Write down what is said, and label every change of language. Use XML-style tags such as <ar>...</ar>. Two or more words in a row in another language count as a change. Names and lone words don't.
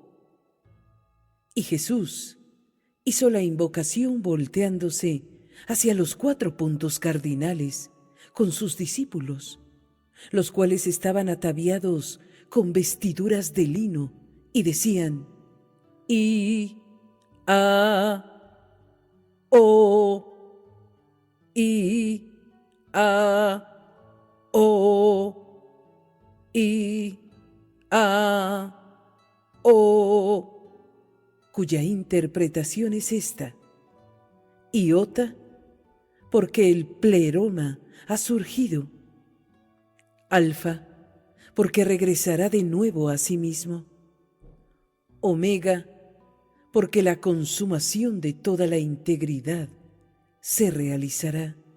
<es>Y Jesús hizo la invocación volteándose hacia los 4 puntos cardinales con sus discípulos, los cuales estaban ataviados con vestiduras de lino y decían: I, A, O, I, A, O, I, A, O, cuya interpretación es esta: Iota, porque el pleroma ha surgido; Alfa, porque regresará de nuevo a sí mismo; Omega, porque la consumación de toda la integridad se realizará.</es>